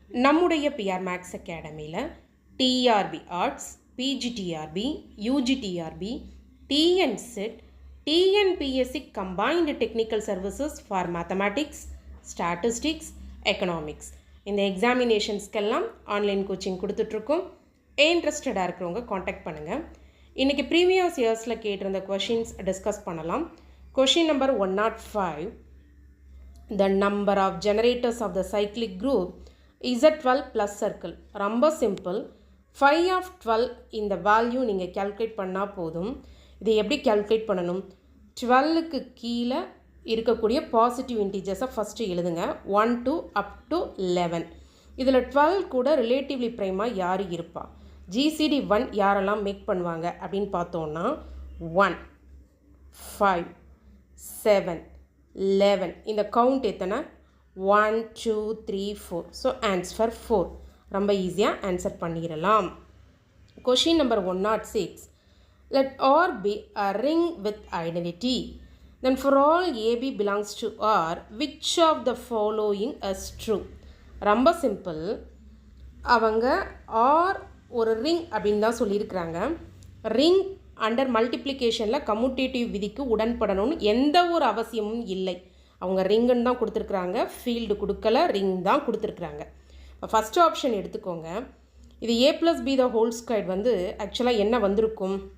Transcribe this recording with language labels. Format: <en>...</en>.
<ta>நம்முடைய PR maths அகாடமியில் TRP arts, PGTRB, UGTRB, TNSET, TNPSC combined technical services for mathematics, statistics, economics இந்த எக்ஸாமினேஷன்ஸ்க்கெல்லாம் online coaching கொடுத்துட்ருக்கோம். இன்ட்ரெஸ்டடாக இருக்கிறவங்க contact பண்ணுங்கள். இன்றைக்கி ப்ரீவியஸ் இயர்ஸில் கேட்டிருந்த கொஷின்ஸ் டிஸ்கஸ் பண்ணலாம். Question number 105.</ta> <en>The number of generators of the cyclic group is a 12 plus circle.</en> <ta>ரொம்ப simple. 5 of 12 இந்த வேல்யூ நீங்கள் கேல்குலேட் பண்ணால் போதும். இதை எப்படி கேல்குலேட் பண்ணணும்? 12க்கு கீழே இருக்கக்கூடிய பாசிட்டிவ் இன்டீஜர்ஸை ஃபஸ்ட்டு எழுதுங்க.</ta> <en>1 to up to 11.</en> <ta>இதில் 12 கூட ரிலேட்டிவ்லி ப்ரைமாக யார் இருப்பா? ஜிசிடி 1 யாரெல்லாம் மேக் பண்ணுவாங்க அப்படின்னு பார்த்தோன்னா 1, 5, 7, 11. இந்த கவுண்ட் எத்தனை? 1, 2, 3, 4. So answer 4. ரொம்ப ஈஸியாக ஆன்சர் பண்ணிடலாம். Question number 106.</ta> <en>Let R be a ring with identity. Then for all AB belongs to R, which of the following is true?</en> <ta>ரொம்ப சிம்பிள். அவங்க ஆர் ஒரு ரிங் அப்படின்னு தான் சொல்லியிருக்கிறாங்க. ரிங் அண்டர் மல்டிப்ளிகேஷனில் கம்யூட்டேட்டிவ் விதிக்கு உடன்படணும்னு எந்த ஒரு அவசியமும் இல்லை. அவங்க ரிங்குன்னு தான் கொடுத்துருக்குறாங்க, ஃபீல்டு கொடுக்கல, ரிங் தான் கொடுத்துருக்குறாங்க. ஃபஸ்ட்டு ஆப்ஷன் எடுத்துக்கோங்க. இது</ta> <en>A plus B the whole square</en> <ta>ஆக்சுவலாக என்ன வந்திருக்கும்?</ta>